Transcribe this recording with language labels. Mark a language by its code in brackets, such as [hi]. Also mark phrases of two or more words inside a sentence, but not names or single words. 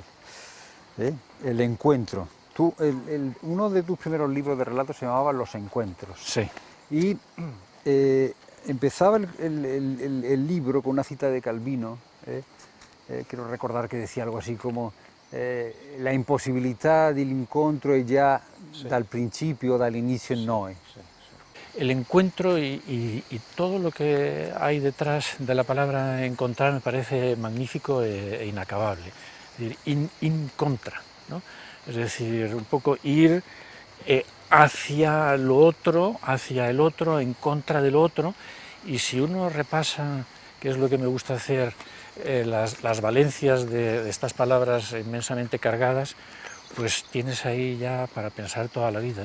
[es] El encuentro. Uno de tus primeros libros de relatos se llamaba Los Encuentros. Sí. Y empezaba el libro con una cita de Calvino. Quiero recordar que decía algo así como [it] la imposibilità dell'incontro è già dal principio, dall'inizio in noi. [es] El encuentro y todo lo que hay detrás de la palabra encontrar me parece magnífico e inacabable. Es decir, [la] in contra, [es] ¿no? Es decir, un poco ir hacia lo otro, hacia el otro, en contra del otro, y si uno repasa, que es lo que me gusta hacer, las valencias de estas palabras inmensamente cargadas, pues tienes ahí ya para pensar toda la vida, ¿no?